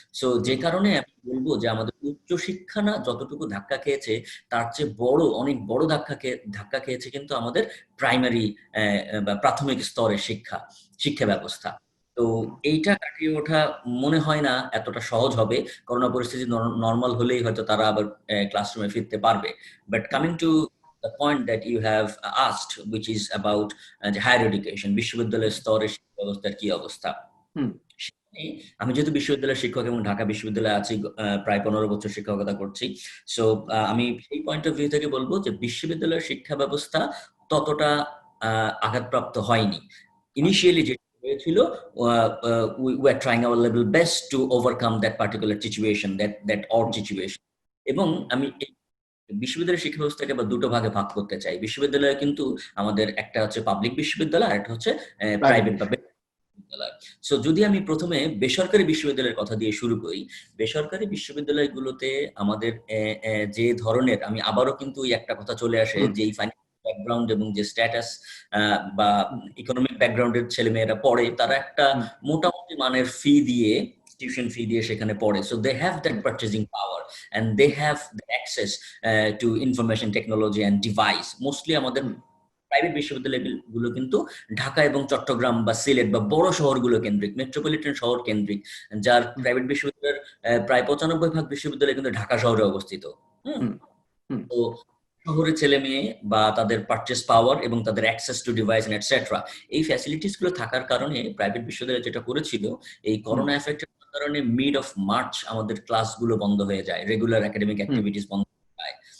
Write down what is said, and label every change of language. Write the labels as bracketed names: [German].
[Bangla] So যে কারণে আমি বলবো যে আমাদের উচ্চশিক্ষা না যতটুকু ধাক্কা খেয়েছে, তার চেয়ে অনেক বড় ধাক্কা খেয়েছে কিন্তু আমাদের প্রাইমারি বা প্রাথমিক স্তরের শিক্ষা ব্যবস্থা। তো এইটা কাটিয়ে ওঠা মনে হয় না এতটা সহজ হবে। করোনা পরিস্থিতি নর্মাল হলেই হয়তো তারা আবার ক্লাসরুমে ফিরতে পারবে। [English] but coming to the point that you have asked, which is about the higher education, [Bangla] বিশ্ববিদ্যালয়ের স্তরের শিক্ষা ব্যবস্থার কি অবস্থা। আমি যেহেতু বিশ্ববিদ্যালয়ের শিক্ষক এবং ঢাকা বিশ্ববিদ্যালয়ে আছি, প্রায় 15 বছর শিক্ষকতা করছি। সো আমি সেই পয়েন্ট অফ ভিউ থেকে বলবো যে বিশ্ববিদ্যালয়ের শিক্ষা ব্যবস্থা ততটা আঘাতপ্রাপ্ত হয়নি। ইনিশিয়ালি যেটা হয়েছিল, [English] we were trying our level best to overcome that particular situation, that odd situation. [Bangla] এবং আমি বিশ্ববিদ্যালয়ের শিক্ষা ব্যবস্থাকে আবার দুটো ভাগে ভাগ করতে চাই। বিশ্ববিদ্যালয়ে কিন্তু আমাদের একটা হচ্ছে পাবলিক বিশ্ববিদ্যালয়, আর একটা হচ্ছে প্রাইভেট বা বিশ্ববিদ্যালয়। সো যদি আমি প্রথমে বেসরকারি বিশ্ববিদ্যালয়ের কথা দিয়ে শুরু করি, বেসরকারি বিশ্ববিদ্যালয়গুলোতে আমাদের যে ধরনের, আমি আবারও কিন্তু ওই একটা কথা চলে আসে, যে এই ফাইন্যান্সিয়াল ব্যাকগ্রাউন্ড এবং যে স্ট্যাটাস বা ইকোনমিক ব্যাকগ্রাউন্ডের ছেলেমেয়েরা পড়ে, তারা একটা মোটামুটি মানের টিউশন ফি দিয়ে সেখানে পড়ে। [English] So they have that purchasing power and they have the access to information technology and device. [Bangla] Mostly আমাদের প্রাইভেট বিশ্ববিদ্যালয়গুলো কিন্তু ঢাকা এবং চট্টগ্রাম বা সিলেট বা বড় শহরগুলো কেন্দ্রিক, মেট্রোপলিটন শহর কেন্দ্রিক, যার প্রাইভেট বিশ্ববিদ্যালয়ের প্রায় 95% বিশ্ববিদ্যালয় কিন্তু ঢাকা শহরে অবস্থিত। তো শহরের ছেলে মেয়ে বা তাদের পারচেস পাওয়ার এবং তাদের [English] access to device and etcetera, [Bangla] এই ফ্যাসিলিটিস গুলো থাকার কারণে প্রাইভেট বিশ্ববিদ্যালয় যেটা করেছিল, এই করোনা এফেক্টের কারণে মিড অফ মার্চ আমাদের ক্লাসগুলো বন্ধ হয়ে যায়, রেগুলার একাডেমিক অ্যাক্টিভিটিস বন্ধ হয়ে যায়।